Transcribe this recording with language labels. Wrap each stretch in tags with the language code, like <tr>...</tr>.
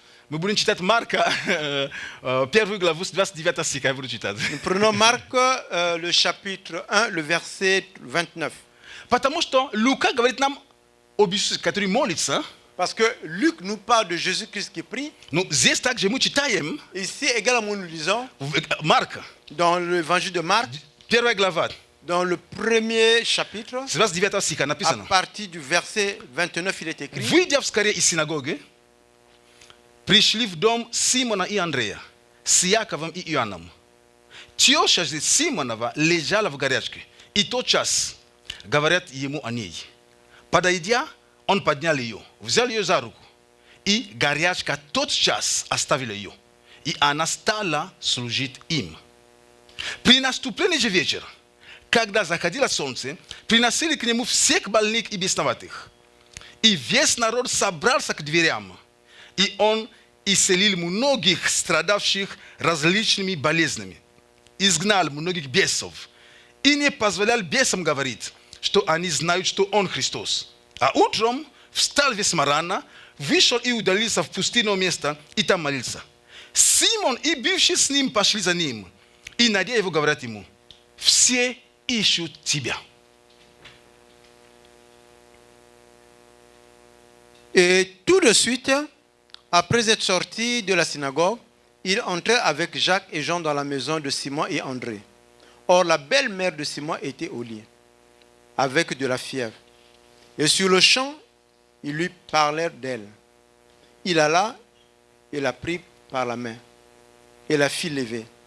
<ru>Мы будем читать Марка, 1 главу, 29 стих, я буду читать.</ru> <fr>Nous prenons Marc, le chapitre 1, le verset 29.</fr> <ru>Потому что Лука говорит нам об Иисусе, который молится.</ru> <fr>Parce que Luc nous parle de Jésus-Christ qui prie.</fr> <ru>No, здесь также мы читаем</ru> <fr>Ici également nous lisons</fr> <ru>Марка,</ru> <fr>dans l'évangile de Marc,</fr> <ru>1 глава,</ru> <fr>dans le premier chapitre,</fr> <ru>с 29 стиха</ru> <fr>à</fr> <ru>написано.</ru> <fr>partir du verset 29, il est écrit:</fr> <ru>Выйдя вскоре из синагоги, пришли в дом Симона и Андрея с Яковом и Иоанном. Теща же Симонова лежала в горячке, и тотчас говорят ему о ней. Подойдя, он поднял ее, взял ее за руку, и горячка тотчас оставила ее, и она стала служить им. При наступлении же вечера, когда заходило солнце, приносили к нему всех больных и бесноватых. И весь народ собрался к дверям, и он исцелил многих страдавших различными болезнями, изгнал многих бесов, и не позволял бесам говорить, что они знают, что он Христос. А утром встал весьма рано, вышел и удалился в пустынное место, и там молился. Симон и бывшие с ним пошли за ним, и, найдя его, говорят ему: все ищут тебя.</ru> <fr>Et tout de suite, après être sorti de la synagogue, il entrait avec Jacques et Jean dans la maison de Simon et André. Or, la belle-mère de Simon était au lit, avec de la fièvre. Et sur le champ, ils lui parlèrent d'elle. Il alla et la prit par la main, et la fit lever.</fr>